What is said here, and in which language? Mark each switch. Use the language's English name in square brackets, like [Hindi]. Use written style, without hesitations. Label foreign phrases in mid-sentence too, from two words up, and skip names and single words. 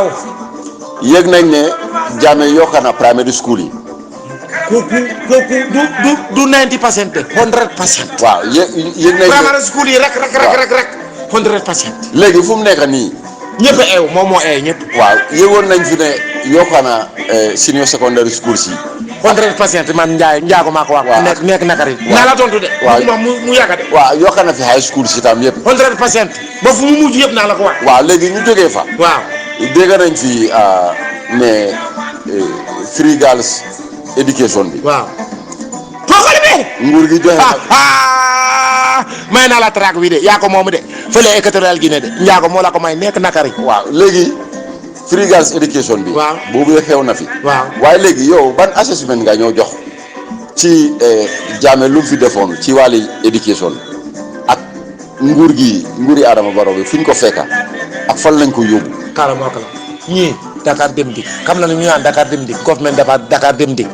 [Wolof] yëg nañ ne Jammeh yokk na [English] primary school [Wolof] yi kooku du 90% de 100%. waaw yëg nañ ne [English] primary school [Wolof] yi rek 100%. léegi fu mu nekk nii ñëpp a eew moom moo eew ñëpp. waaw yëgoon nañ fi ne yokk na [English] senior secondary school [Wolof] si 100% man Njaago maa ko wax. waaw nekk nakari. waaw naa la tontu de. waaw mu yàgg de. waaw yokk na fi [English] high school [Wolof] si tam yëpp 100% ba fu mu mujj yëpp naa la ko wax. waaw léegi ñu jógee fa waaw dégg nañ fi ne [English] free girls education [Wolof] bi waaw foogale bi nguur gi joxe may naa la track wi de yaa ko moomu de fële Équatorial Guinée de Njaago moo la ko may nekk nakari. waaw léegi [English] free girls education [Wolof] bi waaw boobu xew na fi waaw waaye léegi yow ban assessment nga ñoo jox ci Jammeh lu mu fi defoon ci wàlli education ak nguuri Adama Barrow bi fu ñu ko fekka ak fan lañ ko yóbbu kaala moo ko la ñii Dakar Dem Dikk xam na ne ñu naan Dakar Dem Dikk government Dakar Dem Dikk